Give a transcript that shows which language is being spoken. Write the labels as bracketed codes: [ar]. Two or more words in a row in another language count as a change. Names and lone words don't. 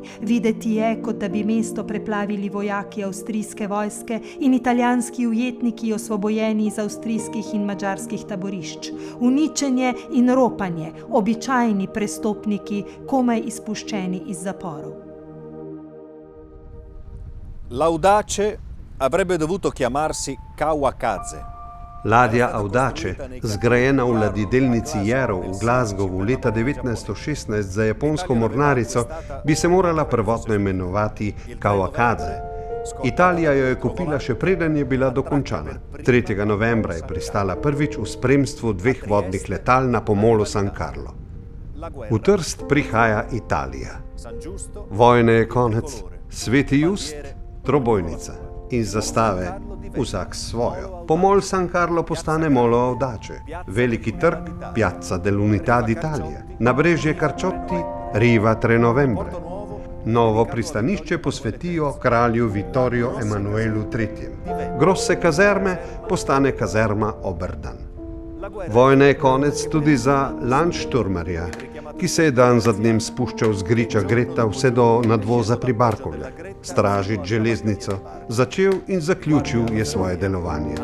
[sl] Videti je, kot da bi mesto preplavili vojaki avstrijske vojske in italijanski ujetniki osvobojeni iz avstrijskih in madžarskih taborišč. Uničenje in ropanje, običajni prestopniki, komaj izpuščeni iz zaporov. [it] L'Audace avrebbe dovuto chiamarsi Kawakaze. [sl] Ladja Audace, zgrajena v ladjedelnici Yarrow v Glasgowu leta 1916 za japonsko mornarico, bi se morala prvotno imenovati Kawakaze. Italija jo je kupila še preden je bila dokončana. 3. novembra je pristala prvič v spremstvu 2 vodnih letal na pomolu San Carlo. V Trst prihaja Italija. Vojne je konec, Sveti Just, trobojnica in zastave, vsak svojo. Pomol San Carlo postane molo Audace, veliki trg, Piazza dell'Unità d'Italia, nabrežje Carciotti, Riva 3 novembre. Novo pristanišče posvetijo kralju Vittorio Emanuelu III. Grosse kazerme postane kazerma Oberdan. Vojna je konec tudi za Landsturmerja, ki se je dan za dnem spuščal z griča Greta vse do nadvoza pri Barkovlju, stražiti železnico, začel in zaključil je svoje delovanje.